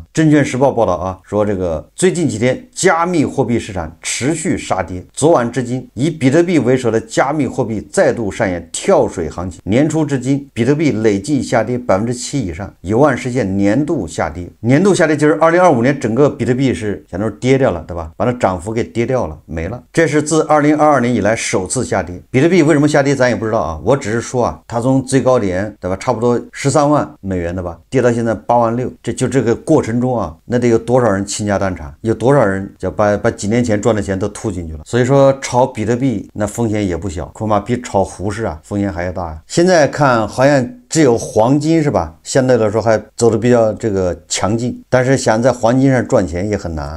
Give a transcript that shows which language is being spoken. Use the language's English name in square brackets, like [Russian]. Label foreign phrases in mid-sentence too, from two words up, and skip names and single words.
[Chinese] 证券時報報道啊，說这個最近幾天加密貨幣市場持續殺跌，昨晚至今以比特幣為首的加密貨幣再度上演跳水行情。年初至今，比特幣累計下跌7%以上，有望實現年度下跌。年度下跌就是2025年整個比特幣是相當於跌掉了，對吧？把它漲幅給跌掉了，沒了。這是自2022年以來首次下跌。比特幣為什麼下跌咱也不知道啊，我只是說啊，它從最高點，對吧，差不多13萬美元的吧，跌到現在86000，這個過程中啊，那得有多少人傾家蕩產，有多少人就把幾年前賺的錢都吐進去了。所以說炒比特幣那風險也不小，恐怕比炒胡適啊風險還要大呀。現在看好像只有黃金是吧，相對來說還走的比較這個強勁，但是想在黃金上賺錢也很難。